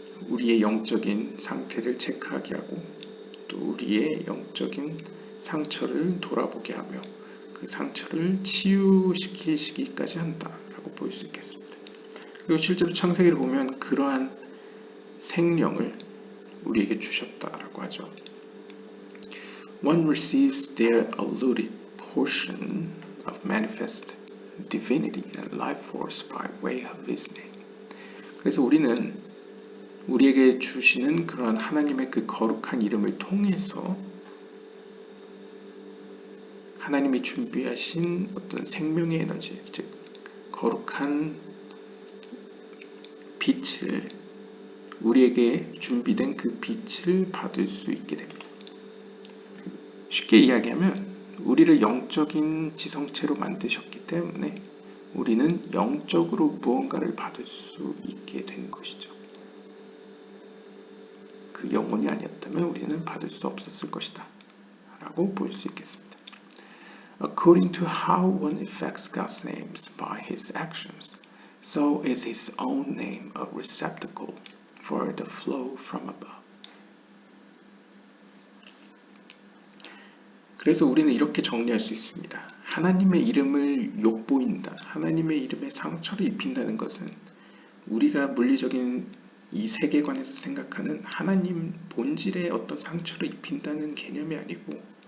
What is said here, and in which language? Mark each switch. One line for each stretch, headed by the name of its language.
Korean: 우리의 영적인 상태를 체크하게 하고 또 우리의 영적인 상처를 돌아보게 하며 그 상처를 치유시키시기까지 한다라고 볼 수 있겠습니다. 그리고 실제로 창세기를 보면 그러한 생명을 우리에게 주셨다라고 하죠.
English: One receives their allotted portion of manifest divinity and life force by way of his name.
Korean: 그래서 우리는 우리에게 주시는 그러한 하나님의 그 거룩한 이름을 통해서 하나님이 준비하신 어떤 생명의 에너지, 즉 거룩한 빛을 우리에게 준비된 그 빛을 받을 수 있게 됩니다. 쉽게 이야기하면 우리를 영적인 지성체로 만드셨기 때문에 우리는 영적으로 무언가를 받을 수 있게 되는 것이죠. 그 영혼이 아니었다면 우리는 받을 수 없었을 것이다 라고 볼 수 있겠습니다.
English: According to how one affects God's names by his actions, so is his own name a receptacle for the flow from above.
Korean: 그래서 우리는 이렇게 정리할 수 있습니다. 하나님의 이름을 욕보인다, 하나님의 이름에 상처를 입힌다는 것은 우리가 물리적인 이 세계관에서 생각하는 하나님 본질의 어떤 상처를 입힌다는 개념이 아니고